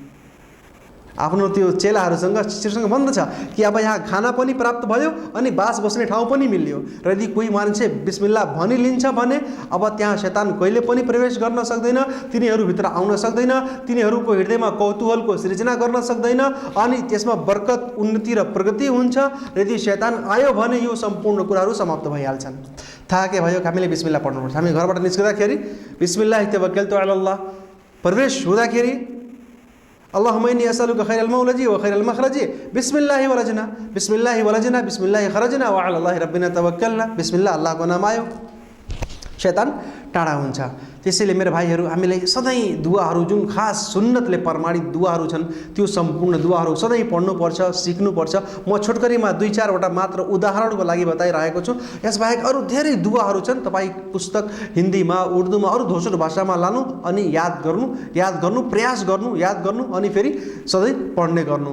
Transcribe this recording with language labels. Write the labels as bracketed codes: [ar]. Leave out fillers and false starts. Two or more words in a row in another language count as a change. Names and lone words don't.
[ne] आफ्नो त्यो चेलाहरूसँग, शिष्यसँग भन्दछ कि अब यहाँ खाना पनि प्राप्त भयो अनि बास बस्ने ठाउँ पनि मिल्यो, र यदि कोही मान्छे बिस्मिल्लाह भनिलिन्छ भने अब त्यहाँ शैतान कहिले पनि प्रवेश गर्न सक्दैन, तिनीहरूभित्र आउन सक्दैन, तिनीहरूको हृदयमा कौतूहलको सृजना गर्न सक्दैन, अनि त्यसमा बरकत, उन्नति र प्रगति हुन्छ। र यदि शैतान आयो भने यो सम्पूर्ण कुराहरू समाप्त भइहाल्छन्। थाहा के भयो, हामीले बिस्मिल्लाह पढ्नुपर्छ। हामी घरबाट निस्किँदाखेरि [ar] بسم الله توكلت على الله, [ne] प्रवेश हुँदाखेरि [ar] اللهم إني أسألك خير المولج و خير المخرج، بسم الله ولجنا، بسم الله ولجنا، بسم الله خرجنا و على الله ربنا توكلنا، بسم الله, [ne] अल्लाहको नाम आयो, शैतान टाढा हुन्छ। त्यसैले मेरो भाइहरू, हामीले सधैँ दुआहरू, जुन खास सुन्नतले प्रमाणित दुआहरू छन् त्यो सम्पूर्ण दुआहरू सधैँ पढ्नुपर्छ, सिक्नुपर्छ। म छोटकरीमा 2-4वटा मात्र उदाहरणको लागि बताइरहेको छु। यसबाहेक अरू धेरै दुआहरू छन्, तपाईँ पुस्तक हिन्दीमा, उर्दूमा, अरू दोस्रो भाषामा लानु अनि याद गर्नु, प्रयास गर्नु, याद गर्नु अनि फेरि सधैँ पढ्ने गर्नु।